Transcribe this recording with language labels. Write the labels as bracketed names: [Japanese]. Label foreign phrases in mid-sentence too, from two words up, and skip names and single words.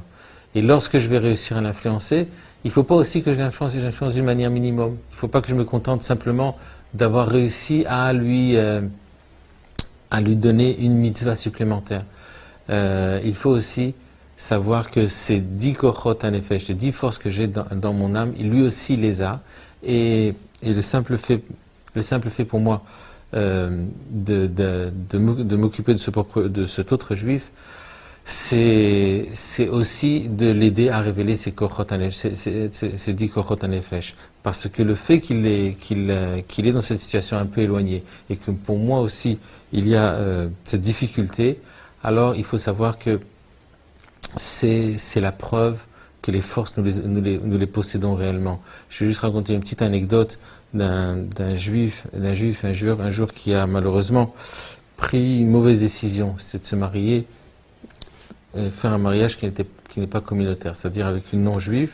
[French] Et lorsque je vais réussir à l'influencer, il ne faut pas aussi que je l'influence d'une manière minimum. Il ne faut pas que je me contente simplement d'avoir réussi à lui donner une mitzvah supplémentaire. Il faut aussi savoir que ces 10 [Hebrew] כוחות הנפש, [French] les 10 forces que j'ai dans mon âme, lui aussi les a. Et le simple fait pour moi de m'occuper de cet autre juif, c'est aussi de l'aider à révéler ces 10 [Hebrew] כוחות הנפש. [French] Parce que le fait qu'il est dans cette situation un peu éloignée, et que pour moi aussi il y a cette difficulté, alors il faut savoir que c'est la preuve que les forces, nous les possédons réellement. Je vais juste raconter une petite anecdote d'un juif un jour qui a malheureusement pris une mauvaise décision, c'est de se marier, faire un mariage qui n'est pas communautaire, c'est-à-dire avec une non-juive.